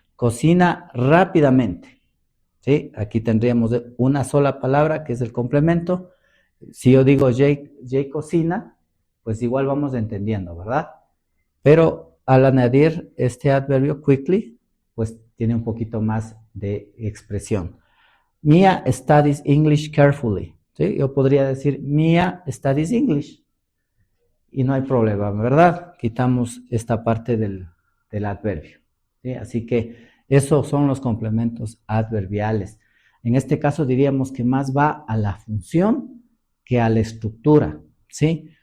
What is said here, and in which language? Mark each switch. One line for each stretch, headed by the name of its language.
Spanish: Cocina rápidamente, ¿sí? Aquí tendríamos una sola palabra que es el complemento. Si yo digo Jay cocina, pues igual vamos entendiendo, ¿verdad? Pero al añadir este adverbio quickly, pues tiene un poquito más de expresión.
English: Mia studies English carefully.
Spanish: ¿Sí? Yo podría decir
English: Mia studies English.
Spanish: Y no hay problema, ¿verdad? Quitamos esta parte del adverbio. ¿Sí? Así que esos son los complementos adverbiales. En este caso diríamos que más va a la función que a la estructura, ¿sí?